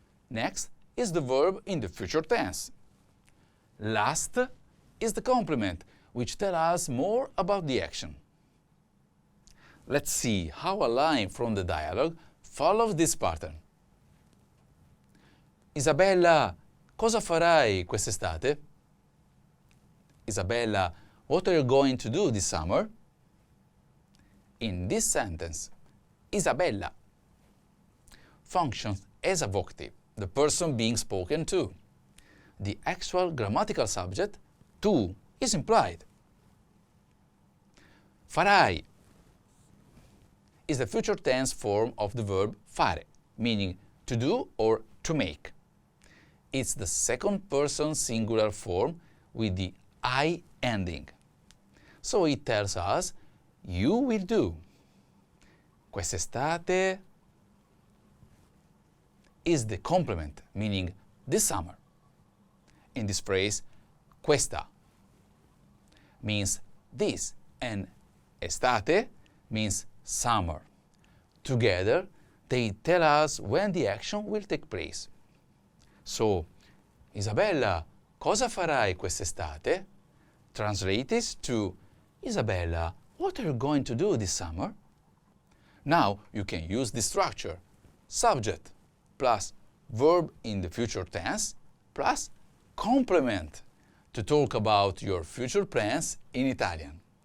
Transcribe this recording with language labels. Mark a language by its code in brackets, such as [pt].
[en] Next is the verb in the future tense. Last is the complement, which tells us more about the action. Let's see how a line from the dialogue follows this pattern. [it] Isabella, cosa farai quest'estate? [en] Isabella, what are you going to do this summer? In this sentence, Isabella functions as a vocative, the person being spoken to. The actual grammatical subject, tu, is implied. Farai is the future tense form of the verb fare, meaning to do or to make. It's the second person singular form with the I ending. So it tells us, you will do. Quest'estate is the complement, meaning this summer. In this phrase, questa means this, and estate means summer. Together, they tell us when the action will take place. [it] So, Isabella, cosa farai quest'estate? [en] Translated to, Isabella, what are you going to do this summer? Now you can use this structure, subject plus verb in the future tense plus complement to talk about your future plans in Italian.